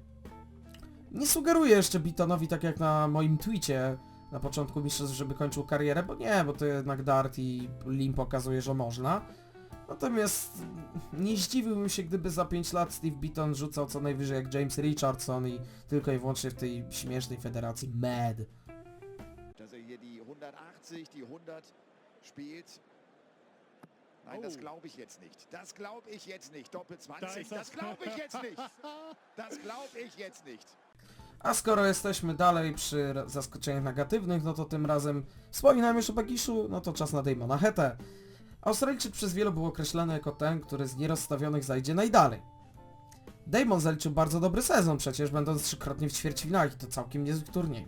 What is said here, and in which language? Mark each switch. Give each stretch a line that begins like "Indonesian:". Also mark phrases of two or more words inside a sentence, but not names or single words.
Polish: Nie sugeruję jeszcze Beatonowi, tak jak na moim tweetie na początku mistrzostw, żeby kończył karierę, bo nie, bo to jednak dart i Lim pokazuje, że można. Natomiast nie zdziwiłbym się, gdyby za 5 lat Steve Beaton rzucał co najwyżej jak James Richardson i tylko i wyłącznie w tej śmiesznej federacji MAD.
German: Dass hier die 180, die 100 spielt. Nein, das glaube ich jetzt nicht. Das glaube ich jetzt nicht. Doppel 20, das glaube ich jetzt nicht. Das glaube ich jetzt nicht.
Polish: A skoro jesteśmy dalej przy zaskoczeniach negatywnych, no to tym razem wspominałem już o Begiszu, no to czas na Damona Hetę. Australijczyk przez wielu był określany jako ten, który z nierozstawionych zajdzie najdalej. Damon zaliczył bardzo dobry sezon przecież, będąc trzykrotnie w ćwierćfinałach i to całkiem niezłych turniejów.